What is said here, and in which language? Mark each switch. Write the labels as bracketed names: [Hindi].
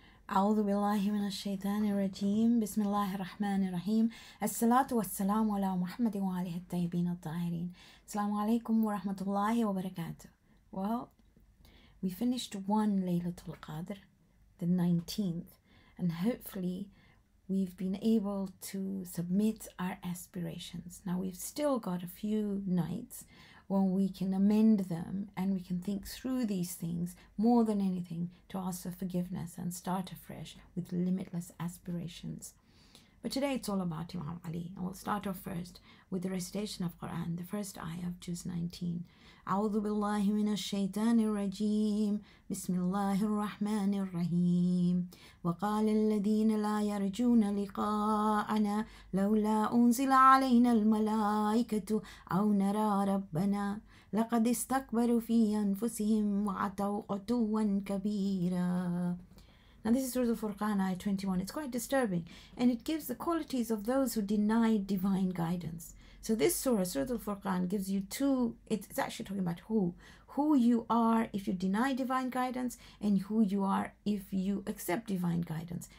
[Arabic] أعوذ بالله من الشيطان الرجيم بسم الله الرحمن الرحيم الصلاة والسلام على محمد وآله الطيبين الطاهرين. Assalamu alaikum wa rahmatullahi wa barakatuh. [English] Well, we finished one Laylatul Qadr, the 19th, and hopefully we've been able to submit our aspirations. Now we've still got a few nights when we can amend them and we can think through these things more than anything to ask for forgiveness and start afresh with limitless aspirations. But today it's all about Imam Ali, and we'll start off first with the recitation of Quran, the first ayah of Juz 19. [Arabic] أعوذ بالله من الشيطان الرجيم بسم الله الرحمن الرحيم وقال الذين لا يرجون لقاءنا لولا أنزل علينا الملائكة أو نرى ربنا لقد استكبروا في أنفسهم وعتوا عتوا كبيرا. [English] Now this is Surah Al-Furqan, ayah 21. It's quite disturbing, and it gives the qualities of those who deny divine guidance. So this Surah Al-Furqan, gives you two, it's actually talking about who you are if you deny divine guidance and who you are if you accept divine guidance.